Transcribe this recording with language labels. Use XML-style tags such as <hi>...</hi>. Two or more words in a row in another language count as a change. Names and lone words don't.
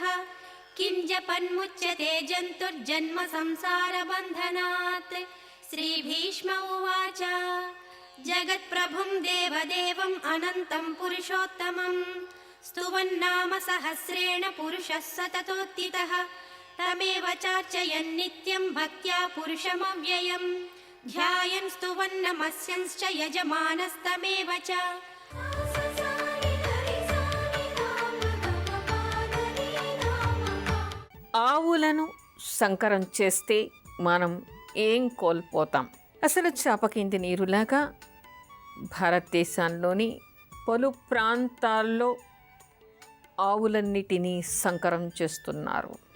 <sa>किं जपन्मुच्यते जन्तुर्जन्म संसारबन्धनात् श्रीभीष्म उवाच जगत्प्रभुं देवदेवम् अनन्तं पुरुषोत्तमं स्तुवन्नाम सहस्रेण पुरुषः सततोत्थितः तमेव चार्चयन् नित्यं भक्त्या पुरुषमव्ययम् ध्यायन् स्तुवन् नमस्यंश्च यजमानस्तमेव च।</sa> <te>ఆవులను సంకరం చేస్తే మనం ఏం కోల్పోతాం? అసలు చాపకింది నీరులాగా భారతదేశంలోని పలు ప్రాంతాల్లో ఆవులన్నిటినీ సంకరం చేస్తున్నారు.</te>